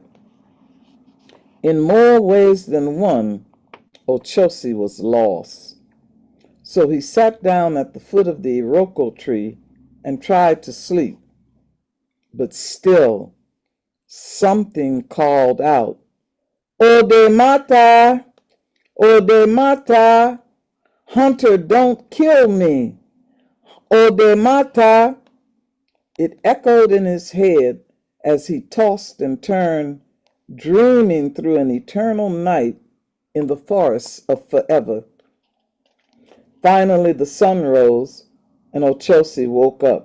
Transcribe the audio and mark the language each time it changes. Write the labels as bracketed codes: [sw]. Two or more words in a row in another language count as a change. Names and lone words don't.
[en] In more ways than one, Ochosi was lost. So he sat down at the foot of the iroko tree and tried to sleep. But still, something called out, [yo] "Ode mata! Ode mata! [en] Hunter, don't kill me! [yo] Ode mata!" [en] It echoed in his head as he tossed and turned, dreaming through an eternal night in the forests of forever. Finally, the sun rose, and Ochosi woke up.